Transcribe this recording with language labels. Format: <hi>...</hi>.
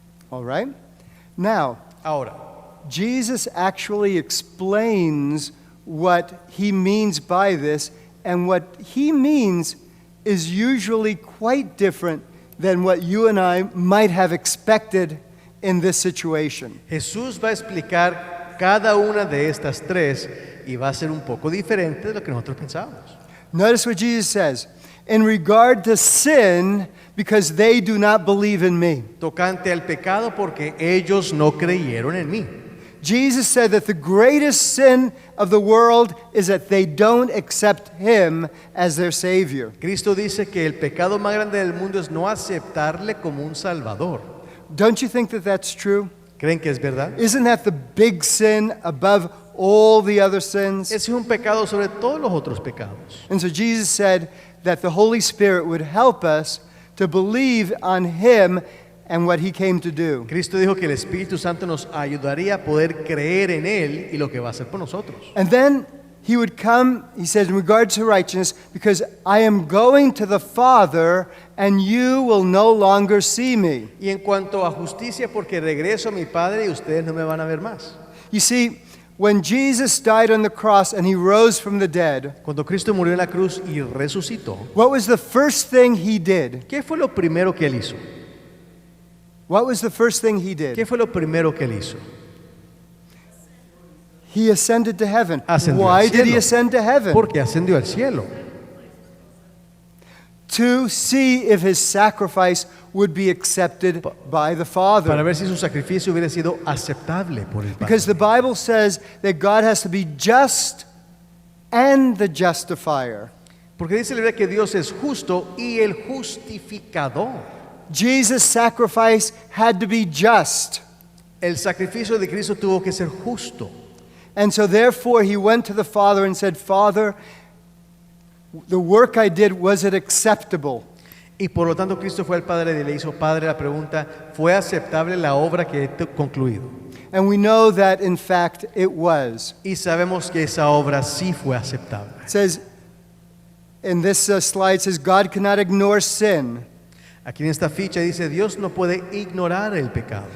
<en>All right? Now,</en> <es>Ahora,</es> <en>Jesus actually explains what He means by this, and what He means is usually quite different than what you and I might have expected in this situation.</en> <es>Jesús va a explicar cada una de estas 3 y va a ser un poco diferente de lo que nosotros pensábamos.</es> <en>Notice what Jesus says. In regard to sin, because they do not believe in me.</en> <es>Tocante al pecado porque ellos no creyeron en mí.</es> <en>Jesus said that the greatest sin of the world is that they don't accept Him as their Savior.</en> <es>Cristo dice que el pecado más grande del mundo es no aceptarle como un salvador.</es> <en>don't you think that that's true?</en> <es>¿Creen que es verdad?</es> <en>Isn't that the big sin above all the other sins?</en> <es>Ese es un pecado sobre todos los otros pecados.</es> <en>And so Jesus said that the Holy Spirit would help us to believe on Him and what He came to do.</en> <es>Cristo dijo que el Espíritu Santo nos ayudaría a poder creer en Él y lo que va a hacer por nosotros.</es> <en>And then He would come, He says, in regards to righteousness, because I am going to the Father and you will no longer see me.</en> <es>Y en cuanto a justicia, porque regreso a mi Padre y ustedes no me van a ver más.</es> <en>You see, when Jesus died on the cross and He rose from the dead,</en> <es>Cuando Cristo murió en la cruz y resucitó,</es> <en>what was the first thing He did?</en> <es>¿qué fue lo primero que Él hizo?</es> <en>What was the first thing He did?</en> <es>¿Qué fue lo primero que Él hizo?</es> <en>He ascended to heaven.</en> <es>Ascendió</es> <en>Why</en> <es>al</es> <en>did He</en> <es>cielo.</es> <en>ascend to heaven?</en> <es>Porque ascendió al cielo.</es> <en>To see if His sacrifice would be accepted by the</en> <es>Para</es> <en>Father.</en> <es>ver si su sacrificio hubiera sido aceptable por el Padre.</es> <en>Because the Bible says that God has to be just and the justifier.</en> <es>Porque dice la Biblia que Dios es justo y el justificador.</es> <en>Jesus' sacrifice had to be just.</en> <es>El sacrificio de Cristo tuvo que ser justo.</es> <en>And so therefore He went to the Father and said, Father, the work I did, was it acceptable?</en> <es>Y por lo tanto Cristo fue al Padre y le hizo, Padre, la pregunta, ¿fue aceptable la obra que he concluido?</es> <en>And we know that in fact it was.</en> <es>Y sabemos que esa obra sí fue aceptable.</es> <en>It says, in this slide, it says, God cannot ignore sin.</en> <es>Aquí en esta ficha dice, Dios no puede ignorar el pecado.</es>